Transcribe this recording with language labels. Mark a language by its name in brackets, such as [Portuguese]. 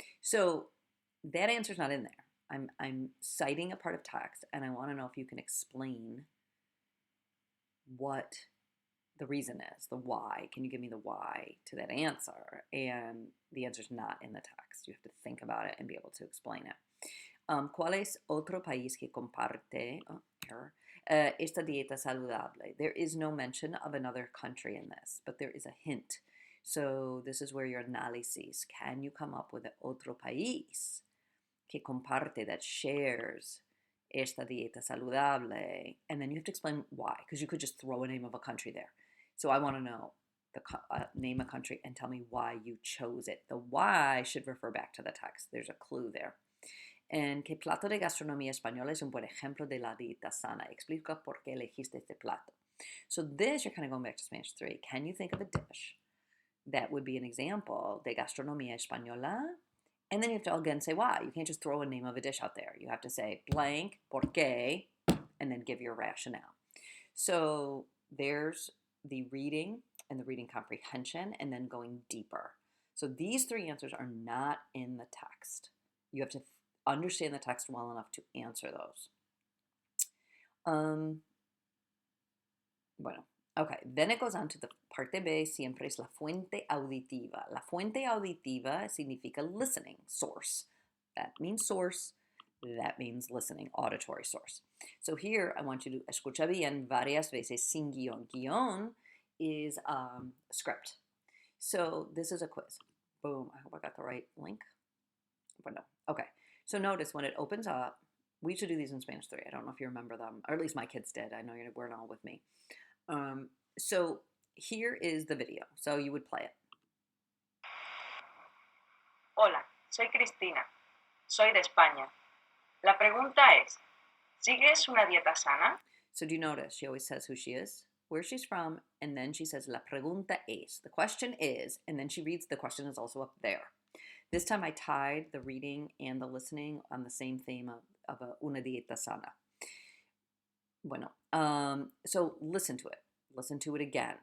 [English] So, that answer's not in there. I'm citing a part of text, and I want to know if you can explain what the reason is, the why. Can you give me the why to that answer? And the answer's not in the text. You have to think about it and be able to explain it. [Spanish] ¿Cuál es otro país que comparte esta dieta saludable? [English] There is no mention of another country in this, but there is a hint. So this is where your análisis. Can you come up with [Spanish] otro país que comparte, [English] that shares [Spanish] esta dieta saludable? [English] And then you have to explain why, because you could just throw a name of a country there. So I want to know name a country and tell me why you chose it. The why should refer back to the text. There's a clue there. [Spanish] ¿En qué plato de gastronomía española es un buen ejemplo de la dieta sana? Explica por qué elegiste este plato. [English] So this, you're kind of going back to Spanish 3. Can you think of a dish that would be an example [Spanish] de gastronomía española? [English] And then you have to again say why. You can't just throw a name of a dish out there. You have to say blank, [Spanish] por qué, [English] and then give your rationale. So there's the reading and the reading comprehension, and then going deeper. So these three answers are not in the text. You have to understand the text well enough to answer those. Bueno, okay. Then it goes on to the parte B, [Spanish] siempre es la fuente auditiva. La fuente auditiva significa [English] listening, source. That means source. That means listening, auditory source. So here I want you to [Spanish] escuchar bien varias veces sin guión. [English] Guión is script. So this is a quiz. Boom. I hope I got the right link. But no. Okay. So notice when it opens up, we used to do these in Spanish 3. I don't know if you remember them, or at least my kids did. I know you weren't all with me. So here is the video. So you would play it. [Spanish] Hola, soy Cristina. Soy de España. La pregunta es, ¿sigues una dieta sana? [English] So do you notice she always says who she is, where she's from, and then she says [Spanish] la pregunta es. [English] The question is, and then she reads the question is also up there. This time I tied the reading and the listening on the same theme of [Spanish] una dieta sana. [English] Bueno, so listen to it. Listen to it again.